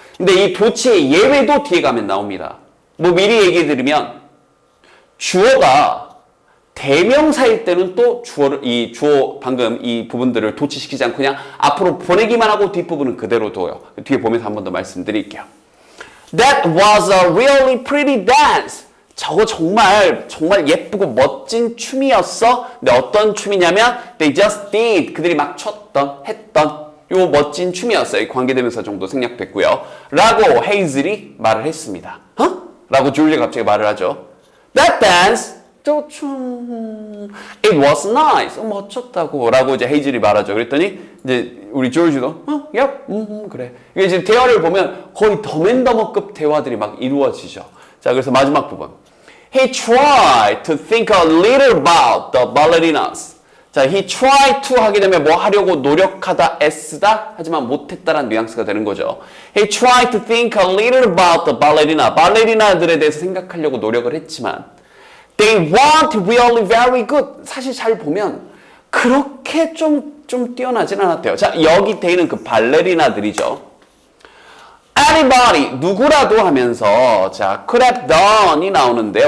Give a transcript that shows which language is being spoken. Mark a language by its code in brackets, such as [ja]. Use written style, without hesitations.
[ko] 근데 이 도치의 예외도 뒤에 가면 나옵니다. 뭐 미리 얘기해 드리면 주어가 대명사일 때는 또 주어 방금 이 부분들을 도치시키지 않고 그냥 앞으로 보내기만 하고 뒷부분은 그대로 둬요. 뒤에 보면서 한 번 더 말씀드릴게요. [en] That was a really pretty dance. [ko] 저거 정말 예쁘고 멋진 춤이었어. 근데 어떤 춤이냐면 [en] they just did. [ko] 그들이 막 했던 요 멋진 춤이었어요. 관계대명사 정도 생략됐고요. 라고 헤이즐이 말을 했습니다. 라고 줄리가 갑자기 말을 하죠. [en] That dance It was nice. [ko] 멋졌다고. 라고 이제 헤이즐이 말하죠. 그랬더니, 이제 우리 조지도, 그래. 이게 지금 대화를 보면 거의 더맨더머급 대화들이 막 이루어지죠. 자, 그래서 마지막 부분. [en] He tried to think a little about the ballerinas. [ko] 자, [en] he tried to [ko] 하게 되면 뭐 하려고 노력하다, 애쓰다, 하지만 못했다라는 뉘앙스가 되는 거죠. [en] He tried to think a little about the ballerina. [ko] 발레리나들에 대해서 생각하려고 노력을 했지만, [en] They weren't really very good. [ko] 사실 잘 보면 그렇게 좀 뛰어나진 않았대요. 자, 여기 they는 그 발레리나들이죠. Anybody, 누구라도 하면서 자, [en] could have done [ko] 이 나오는데요.